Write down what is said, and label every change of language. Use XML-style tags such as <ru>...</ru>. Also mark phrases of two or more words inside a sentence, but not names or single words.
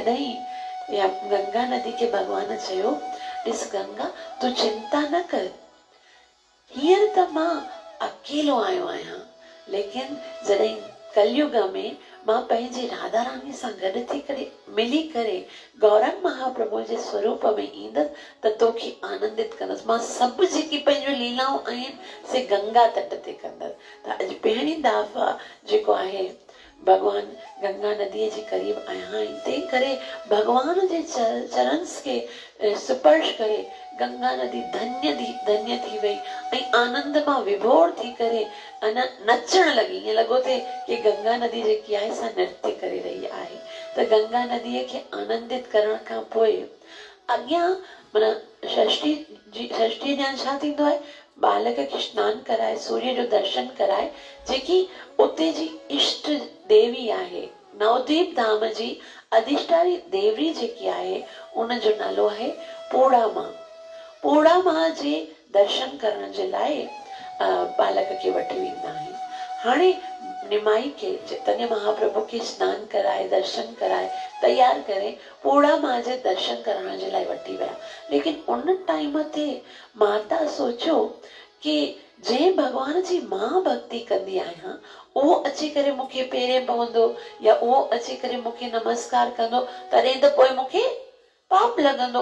<sd>तॾहिं या गंगा नदी खे भॻवान चयो, ॾिस गंगा, तूं चिंता न कर, हींअर त मां अकेलो आयो आहियां, लेकिन जॾहिं कलयुग में मां पंहिंजी राधा रानी सां गॾु थी करे मिली करे गौरंग महाप्रभु जे स्वरूप में ईंदसि त तोखे आनंदित कंदसि। मां सभु जेकी पंहिंजूं लीलाऊं आहिनि से गंगा तट ते कंदसि। त अॼु पहिरीं दफ़ा जेको आहे भगवान गंगा नदीअ जे क़रीब आया आहिनि, तंहिं करे भगवान जे चरण खे स्पर्श करे गंगा नदी धन्य थी वई ऐं आनंद मां विभोर थी करे अन नचण लॻी। ईअं लॻो थे कि गंगा नदी जेकी आहे सा नृत्य करे रही आहे। त गंगा नदीअ खे आनंदित करण खां पोइ अॻियां माना षष्ठी ॾींहुं छा थींदो आहे, बालक खे सनानु कराए सूर्य जो दर्शन कराए, जेकी उते जी इष्ट देवी आहे, नवद्वीप धाम जी अधिष्ठानी देवी जेकी आहे, उन जो नालो आहे पोड़ा मां। पोड़ा मां जे दर्शन करण जे लाइ बालक खे वठी वेंदा आहिनि। हाणे निमाई खे चैतन्य महाप्रभु खे सनानु कराए दर्शन कराए तैयार करे पोड़ा मां जे दर्शन करण जे लाइ वठी विया। लेकिन उन टाइम ते माता सोचियो कि जे भगवान जी मां भक्ति कंदी आहियां, उहो अची करे मूंखे पेरे पवंदो या उहो अची करे मूंखे नमस्कार कंदो, तॾहिं त पोइ मूंखे पाप लॻंदो।</sd>